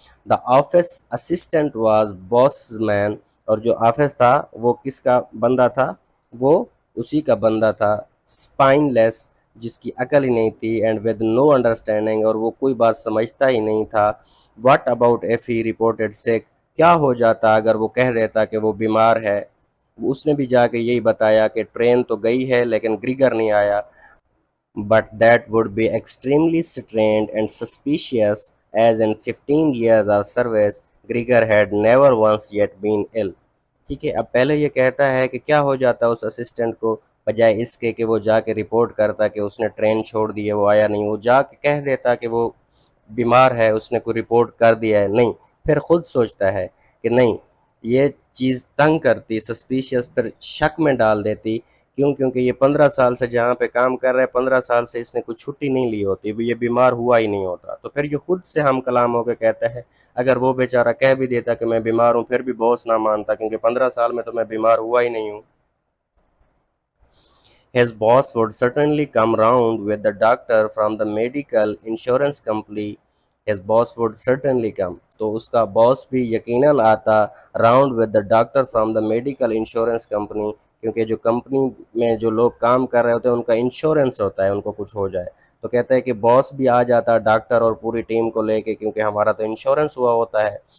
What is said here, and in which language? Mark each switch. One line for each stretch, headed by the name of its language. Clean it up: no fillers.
Urdu: The office assistant was باس مین، اور جو office تھا وہ کس کا بندہ تھا؟ وہ اسی کا بندہ تھا، اسپائن لیس، جس کی عقل ہی نہیں تھی، اینڈ ود نو انڈرسٹینڈنگ، اور وہ کوئی بات سمجھتا ہی نہیں تھا. What about if he reported سک، کیا ہو جاتا اگر وہ کہہ دیتا کہ وہ بیمار ہے. اس نے بھی جا کے یہی بتایا کہ ٹرین تو گئی ہے لیکن گریگر نہیں آیا.
English: But that would be extremely strange and suspicious, as in 15 years of service, Grieger had never once yet been ill.
Urdu: ٹھیک ہے، اب پہلے یہ کہتا ہے کہ کیا ہو جاتا اس اسسٹنٹ کو، بجائے اس کے کہ وہ جا کے رپورٹ کرتا کہ اس نے ٹرین چھوڑ دی ہے وہ آیا نہیں، وہ جا کے کہہ دیتا کہ وہ بیمار ہے، اس نے کوئی رپورٹ کر دیا ہے نہیں، پھر خود سوچتا ہے کہ نہیں، یہ چیز تنگ کرتی، سسپیشیس، پھر شک میں ڈال دیتی، کیوں؟ کیونکہ یہ 15 سال سے جہاں پہ کام کر رہے ہیں، 15 سال سے اس نے کوئی چھٹی نہیں لی ہوتی، یہ بیمار ہوا ہی نہیں ہوتا، تو پھر یہ خود سے ہم کلام ہو کے کہتا ہے، اگر وہ بیچارہ کہہ بھی دیتا کہ میں بیمار ہوں، پھر بھی باس نہ مانتا، کیونکہ 15 سال میں تو میں بیمار ہوا ہی نہیں ہوں.
English: His boss would certainly come round with the doctor from the medical insurance company. His boss would certainly come.
Urdu: تو اس کا باس بھی یقیناً آتا round with the doctor from the medical insurance company, کیونکہ جو کمپنی میں جو لوگ کام کر رہے ہوتے ہیں ان کا انشورنس ہوتا ہے، ان کو کچھ ہو جائے تو کہتا ہے کہ باس بھی آ جاتا ڈاکٹر اور پوری ٹیم کو لے کے، کیونکہ ہمارا تو انشورنس ہوا ہوتا ہے.